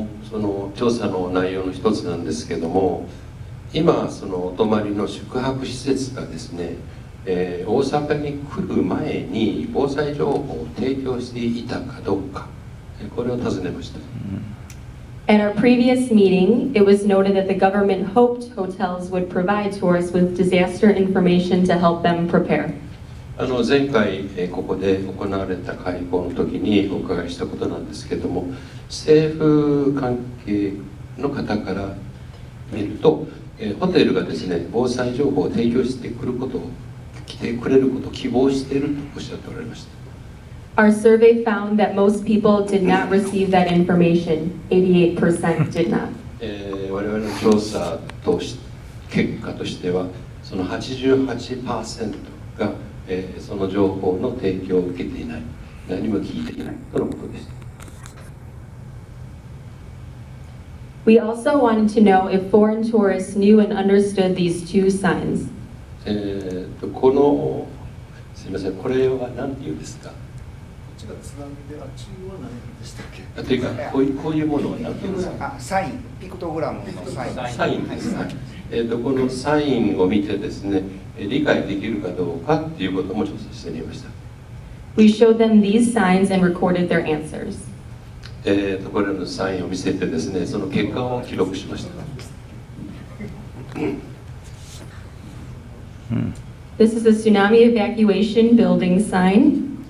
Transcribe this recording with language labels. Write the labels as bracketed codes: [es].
[ja] その調査の内容の一つなんですけども、今そのお泊まりの宿泊施設がですね、大阪に来る前に防災情報を提供していたかどうか、これを尋ねました。 [en] At our previous meeting, it was noted that the government hoped hotels would provide tourists with disaster information to help them prepare. [ja] 前回ここで行われた会合の時にお伺いしたことなんですけども、政府関係の方から見ると、ホテルがですね、防災情報を提供してくれることを希望しているとおっしゃっておられました。 [en] Our survey found that most people did not receive that information. 88% did not. [ja] 我々の調査結果としては、その 88% が、その情報の提供を受けていない、何も聞いていないとのことです。 [en] We also wanted to know if foreign tourists knew and understood these two signs. [ja] このすみません、これは何て言うんですか。津波で、中は何でしたっけ。というか、こういうものは何て言うんですか。サイン、ピクトグラムのサイン。サインです。このサインを見てですね、理解できるかどうかっていうことも調査してみました。 [en] We showed them these signs and recorded their answers. [ja] これのサインを見せてですね、その結果を記録しました。 [en] This is a tsunami evacuation building sign.